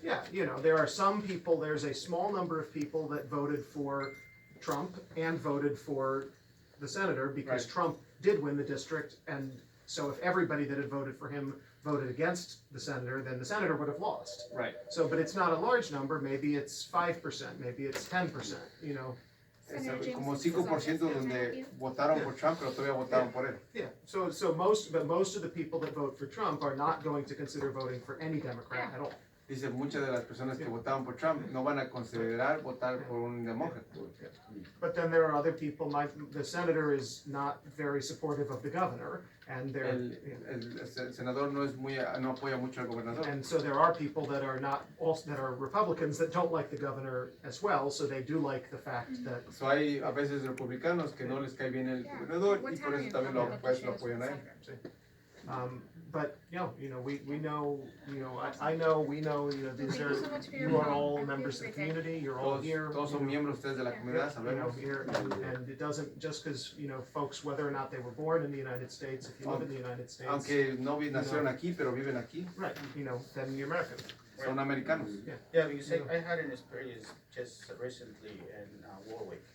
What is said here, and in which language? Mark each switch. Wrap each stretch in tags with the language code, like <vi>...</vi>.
<en>Yeah, you know, there are some people. There's a small number of people that voted for Trump and voted for the senator because Trump did win the district, and so if everybody that had voted for him voted against the senator, then the senator would have lost. Right. So, but it's not a large number. Maybe it's 5%. Maybe it's 10%. You know.</en> <es>Como 5% donde votaron por Trump, pero todavía votaron por él.</es> <en>Yeah. So most of the people that vote for Trump are not going to consider voting for any Democrat at all.</en> <es>Dice, muchas de las personas que votaron por Trump no van a considerar votar por un demócrata.</es> <en>But then there are other people. The senator is not very supportive of the governor, and</en> <es>el senador no apoya mucho al gobernador.</es> <en>And so there are people that are Republicans that don't like the governor as well. So they do like the fact that.</en> <es>So hay a veces republicanos que no les cae bien el gobernador y por eso también lo apoyan a él.</es> <en>But you know, we know, you know, I know, we know, you know, you are all members of the community. You're all here.</en> <es>Todos son miembros ustedes de la comunidad, sabemos.</es> <en>Here, and it doesn't just because you know folks, whether or not they were born in the United States, if you live in the United States.</en> <es>Aunque no nacieron aquí, pero viven aquí.</es> <en>Right, you know, then you're American.</en> <es>Son americanos.</es> <en>Yeah, because I had an experience just recently in Warwick.</en>